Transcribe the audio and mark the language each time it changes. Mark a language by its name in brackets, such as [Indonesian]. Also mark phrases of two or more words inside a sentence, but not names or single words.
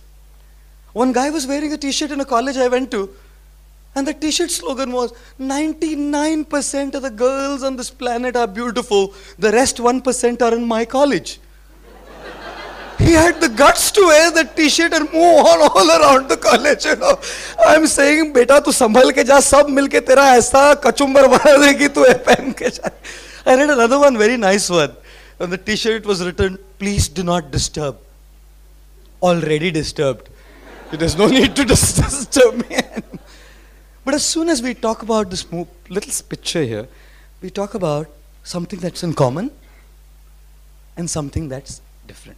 [English] One guy was wearing a t-shirt in a college I went to, and the t-shirt slogan was 99% of the girls on this planet are beautiful, the rest 1% are in my college. He had the guts to wear that t-shirt and move on all around the college, you know. I'm saying, beta, [Hindi] tu sambhal ke ja, sab milke tera aisa kachumbar bana degi, [English] tu pehen ke ja. I read another one, very nice one. On the t-shirt was written, please do not disturb. Already disturbed. There's no need to disturb me. But as soon as we talk about this little picture here, we talk about something that's in common and something that's different.